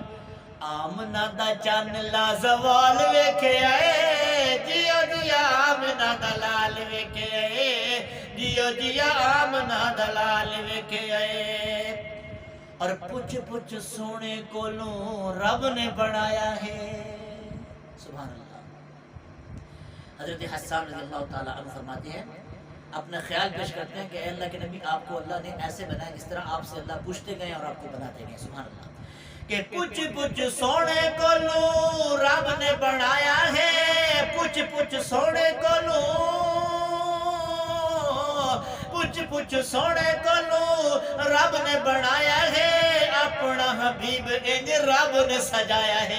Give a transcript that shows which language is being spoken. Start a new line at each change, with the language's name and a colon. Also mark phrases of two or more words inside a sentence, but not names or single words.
Punjabi: آمنہ دا چن لازوال ویکھے آئے، جیو جیا آمنہ دلال ویکھے آئے، جیو جیا آمنہ دلال ویکھے آئے. اور پچھ پچھ سوہنے کولوں رب نے بنایا ہے.
Arabic: سبحان الله.
Urdu: حضرت حسن
Arabic: رضي الله تعالى عنه
Urdu: فرماتے ہیں، اپنا خیال پیش کرتے ہیں کہ اللہ کے نبی آپ کو اللہ نے ایسے بنایا جس طرح آپ سے اللہ پوچھتے گئے اور آپ کو بناتے گئے.
Arabic: سبحان الله.
Punjabi: کہ پچھ پچھ سوہنے کولوں رب نے بنایا ہے، پچھ پچھ سوہنے کولوں، پچھ پچھ سوہنے کولوں رب نے بنایا ہے، اپنا حبیب انج رب نے سجایا ہے.